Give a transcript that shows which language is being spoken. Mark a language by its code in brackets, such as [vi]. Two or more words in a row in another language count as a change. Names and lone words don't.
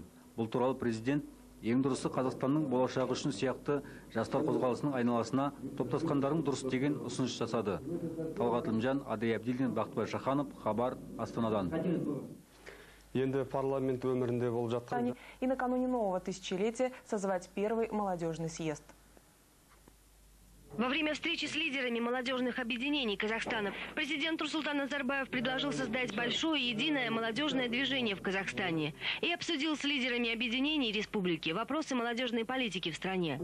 [kk] Бұл туралы президент ең дұрысы Қазақстанның болашағы үшін сияқты жастар қозғалысының айналасына топтасқандарың дұрыс деген ұсыныс жасады. Талғат Ілімжан, Адай Абдилдин, Бақтыбай Шаханов, Хабар, Астанадан. Енді парламент өмірінде болып жатқан. [ru] И накануне нового тысячелетия созвать первый молодежный съезд. Во время встречи с лидерами молодежных объединений Казахстана президент Нурсултан Назарбаев предложил создать большое единое молодежное движение в Казахстане и обсудил с лидерами объединений республики вопросы молодежной политики в стране.